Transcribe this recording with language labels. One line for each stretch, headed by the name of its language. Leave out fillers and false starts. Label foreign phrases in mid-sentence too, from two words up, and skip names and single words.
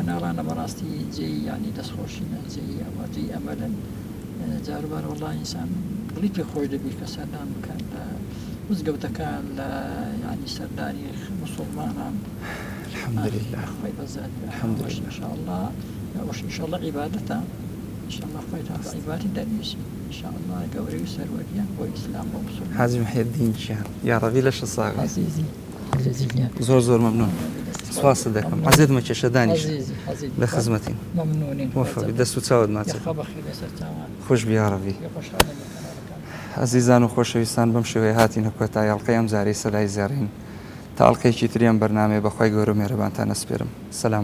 Central Kurdish: کەناڵانە بەڕاستی جێی ینی دەستخۆشینە جێی ئەوە جێی ئەمەلەن جاروبار والله ئینسان دڵی پێ خۆش دەبی کە سەردان بکەن لە مزگەوتەکان لە ینی سەردانی موسڵمانان.
Arabic: الحەمدولله
Central Kurdish: خوای بەزاد
Arabic: الحەمدولله ان شاء الله
Central Kurdish: وش
Arabic: ان شاء الله عبادته ان شاء الله
Central Kurdish: خوای تعالی عبادت دەنویس
Arabic: ان شاء الله
Central Kurdish: گەورەی و سەروەریە بۆ ئیسلام بۆ مسلمان. حاجی محی الدین گیان
Arabic: یا ڕەبی
Central Kurdish: لە 60 ساڵ. عزیزی زۆر مەمنون. سپاس دەکەم. حەزت مەکێشە دانیش لە خزمەتین. مەمنونین. موفق دەست و چاوت ماچێت. خۆش بی
Arabic: یا ڕەبی.
Central Kurdish: عزیزان و خۆشەویستان بەم شێوەیە هاتینە کۆتایی ئەڵقەی ئەم جارەی سەدای زێڕین تا ئەڵقەیەکی تری ئەم بەرنامەیە بەخوای گەورە و مێرەبانتان ئەسپێرم.